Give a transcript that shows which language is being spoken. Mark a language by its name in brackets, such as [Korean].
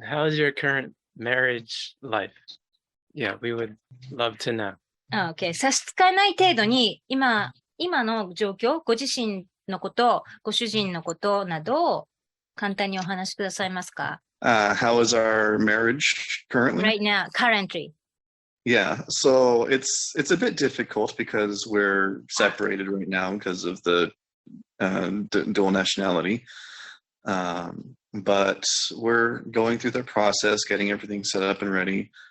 [English] How is your current marriage life? Yeah, we would love to know. Okay. [Japanese] 差し支えない程度に、今の状況、ご自身のこと、ご主人のことなどを簡単にお話しくださいますか？ [English] How is our marriage currently? Right now, currently. Yeah, so it's a bit difficult because we're separated right now because of the dual nationality. But we're going through the process, getting everything set up and ready.